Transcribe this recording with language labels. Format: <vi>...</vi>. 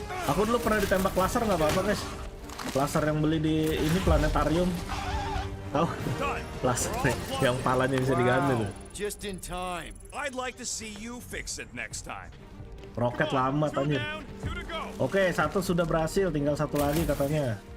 <id>Aku dulu pernah ditembak laser nggak apa-apa guys. Laser yang beli di ini planetarium. Tahu? Laser yang palanya bisa diganti tuh.</id> <en>Just in time. I'd like to see you fix it next time.</en> <id>Roket lama anjir. Oke, satu sudah berhasil, tinggal satu lagi katanya.</id>